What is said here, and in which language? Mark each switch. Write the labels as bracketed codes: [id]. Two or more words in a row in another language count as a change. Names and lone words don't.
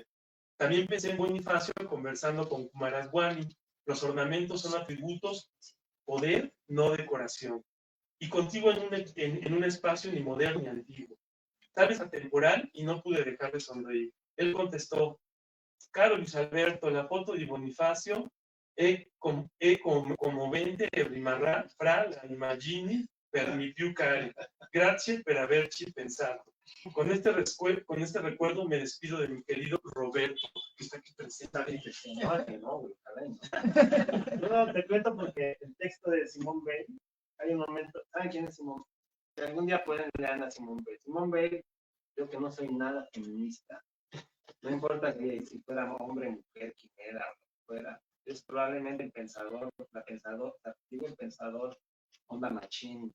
[es] También pensé en Bonifacio conversando con Kumaraswamy. Los ornamentos son atributos, poder, no decoración. Y contigo en un espacio ni moderno ni antiguo. Tal vez atemporal y no pude dejar de sonreír. Él contestó, [it] caro Luis Alberto, la foto di Bonifacio è commovente e rimarrà fra la immagini per mi più cari. Grazie per averci pensato. [es] Con este recuerdo me despido de mi querido Roberto, que está aquí presente. No, te cuento porque el texto de Simone Weil, hay un momento, ¿saben quién es Simone? Si algún día pueden leer a Simone Weil. Simone Weil, yo que no soy nada feminista, no importa que si fuera hombre, mujer, quimera, o lo que fuera, es probablemente el pensador, el pensador, onda machín.